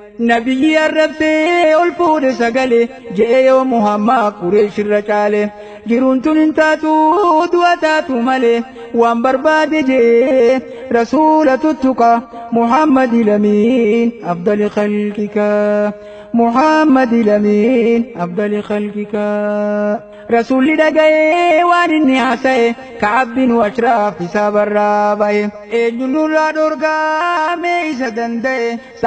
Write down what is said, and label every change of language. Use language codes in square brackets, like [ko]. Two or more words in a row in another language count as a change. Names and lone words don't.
[om] Nabiyyi arrabsee ol fuudhe sagale, je'e yoo Muhammad Qureesh irra caale. Jiruun tun hin taatu, du'a taatu malee, waan barbaade je'e Rasuula tuttuqa, [ar] محمد الأمين أفضل خلقك. محمد الأمين أفضل خلقك. [om] Rasuulli dhaga'ee waan inni haasa'e, Ka'ab bin Ashraaf isaa barraa ba'e. Eenyu nurraa dhorgaa mee isa danda'e?